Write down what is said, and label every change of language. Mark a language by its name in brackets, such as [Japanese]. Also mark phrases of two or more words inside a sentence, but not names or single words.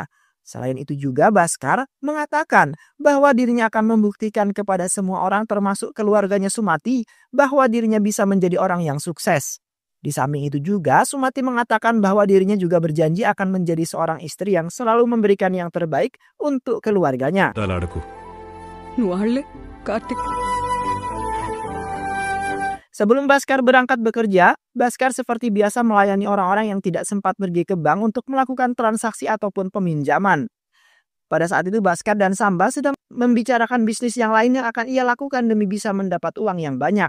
[Indonesian] Selain itu juga Bhaskar mengatakan bahwa dirinya akan membuktikan kepada semua orang termasuk keluarganya Sumati bahwa dirinya bisa menjadi orang yang sukses. Di samping itu juga, Sumati mengatakan bahwa dirinya juga berjanji akan menjadi seorang istri yang selalu memberikan yang terbaik untuk keluarganya. [Telugu] అడుగు నువ్వు వాళ్ళే కార్తిక్. [Indonesian] Sebelum Bhaskar berangkat bekerja, Bhaskar seperti biasa melayani orang-orang yang tidak sempat pergi ke bank untuk melakukan transaksi ataupun peminjaman. Pada saat itu Bhaskar dan Samba sedang membicarakan bisnis yang lain yang akan ia lakukan demi bisa mendapat uang yang banyak.